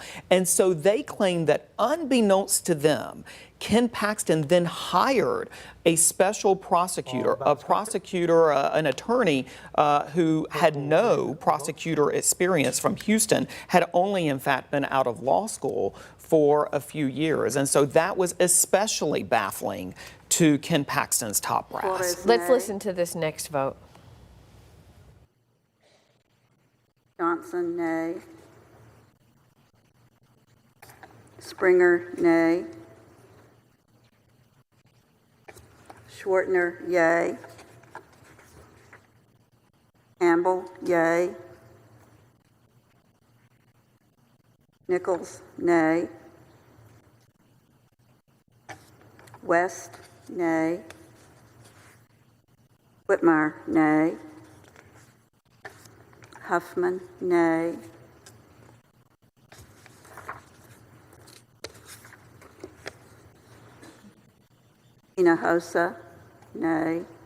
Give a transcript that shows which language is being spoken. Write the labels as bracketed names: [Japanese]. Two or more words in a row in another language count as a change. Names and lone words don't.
[English] And so they claim that unbeknownst to them, Ken Paxton then hired a special prosecutor, an attorney who had no prosecutor experience from Houston, had only in fact been out of law school for a few years. And so that was especially baffling to Ken Paxton's top brass. Flores, Let's nay. listen to this next vote. Johnson, nay. Springer, nay. Schwartner, yay. Campbell, yay. Nichols, nay. West, nay. Whitmire, nay. Huffman, nay. Hinojosa, nay.